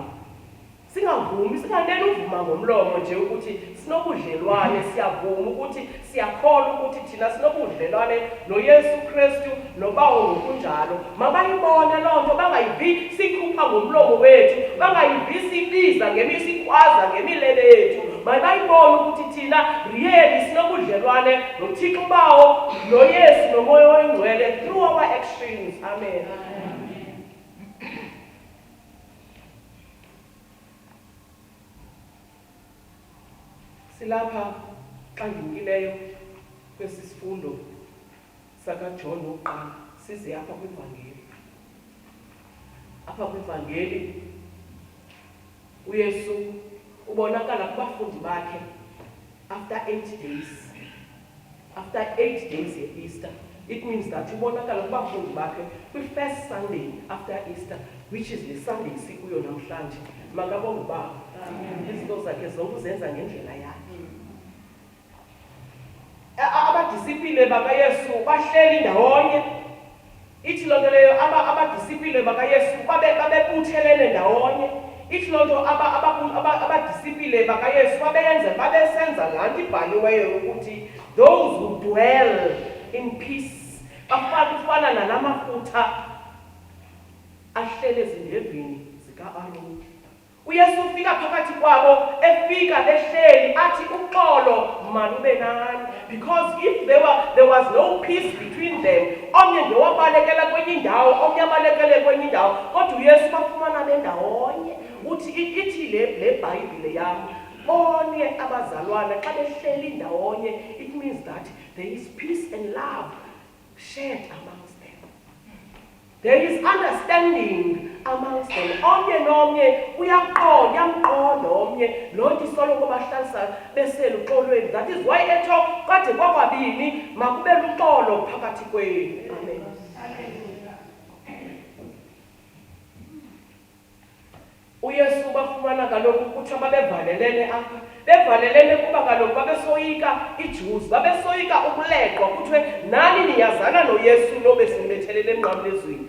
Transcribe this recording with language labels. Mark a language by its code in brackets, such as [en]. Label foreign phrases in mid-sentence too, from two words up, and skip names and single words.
[xh] Singavumi, singaneni uvuma ngomlomo nje ukuthi sinobudlelwane, siyavuma ukuthi siyakholwa ukuthi thina sinobudlelwane noYesu Kristu nobawo ngokunjalo. Mabayibone loo nto, bangayivi sikhupha ngomlomo wethu, bangayivi sibiza sikhwaza ngemilele yethu. Mabayibone ukuthi thina really sinobudlelwane noThixo bawo noYesu nomoya oyingcwele [en] through our actions. [xh] Amen. Silapha xa ndimkileyo kwesi sifundo sakaJohn 1, size apha kwivangeli. Apha kwivangeli uYesu ubonakala kubafundi bakhe [en] after 8 days. after 8 days ye-Easter. It means that [xh] ubonakala kubafundi bakhe [en] kwi-first Sunday after Easter, which is the Sunday [xh] sikuyo namhlanje. Makabonge uBaba. Izinto zakhe zonke uzenza ngendlela yakhe. Abadisipline bakaYesu bahleli ndawonye. Ithi loo nto leyo abadisipline bakaYesu babebuthelene ndawonye. Ithi loo nto abadisipline bakaYesu babesenza laa nto ibhaliweyo ukuthi [en] those who dwell in peace [xh] afana nala mafutha ahlele ezindevini zika-Aroni. uYesu ufika phakathi kwabo, efika behleli athi uxolo malube nani, [en] because if there was no peace between them, [xh] omnye nje wabalekela kwenye indawo, omnye abalekele kwenye indawo, kodwa uYesu bafumana bendawonye. Uthi ithi le Bhayibhile yami, bonke abazalwana xa behleli ndawonye, [en] it means that there is peace and love shared amongst them. There is understanding amongst them. [xh] Omnye nomnye uyamqonda omnye, loo nto isoloko bahlalisa beseluxolweni. [en] That is why [xh] etho kade kwakwabini makube luxolo phakathi kwenu. Amen. uYesu bafumana kaloku kuthiwa babevalelene apha. Bevalelene kuba kaloku babesoyika iJews, babesoyika ukuleqwa, kuthiwe nani niyazana noYesu lo besinibethelele emnqamlezweni.